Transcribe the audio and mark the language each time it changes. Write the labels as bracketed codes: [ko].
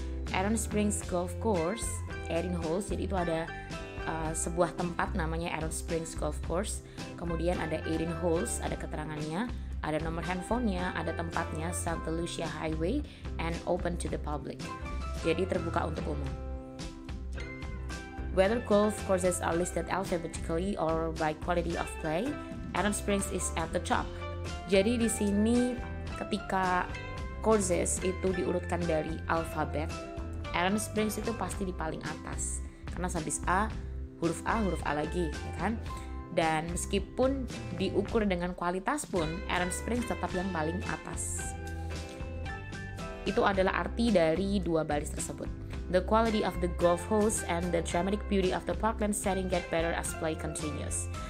[id] Aaron Springs Golf Course, Erin Holes. Jadi itu ada sebuah tempat namanya Aaron Springs Golf Course. Kemudian ada Erin Holes, ada keterangannya, ada nomor handphonenya, ada tempatnya, Santa Lucia Highway, [en] and open to the public. [id] Jadi terbuka untuk umum. [en] Whether golf courses are listed alphabetically or by quality of play, Aaron Springs is at the top. [id] Jadi di sini ketika courses itu diurutkan dari alfabet, Aaron Springs itu pasti di paling atas. Karena habis A, huruf A lagi, ya kan? Dan meskipun diukur dengan kualitas pun, Aaron Springs tetap yang paling atas. Itu adalah arti dari dua baris tersebut. [en] The quality of the golf holes and the dramatic beauty of the parkland setting get better as play continues.